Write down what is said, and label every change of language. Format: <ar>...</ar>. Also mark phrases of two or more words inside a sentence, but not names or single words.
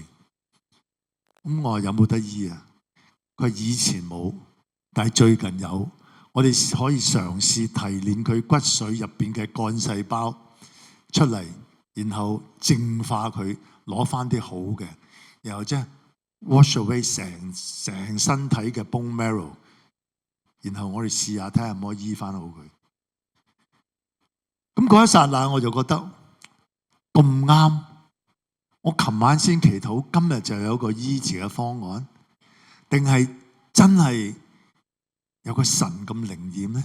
<yue>咁我話有冇得醫啊？佢話以前冇，但係最近有。我哋可以嘗試提煉佢骨髓入邊嘅幹細胞出嚟，然後淨化佢，攞翻啲好嘅，然後即係</yue> <en>wash away</en> <yue>成身體嘅</yue> <en>bone marrow，</en> <yue>然後我哋試下睇下可唔可以醫翻好佢。咁嗰一剎那我就覺得咁啱，我琴晚先祈禱，今日就有個醫治嘅方案，定係真係有個神咁靈驗呢？</yue>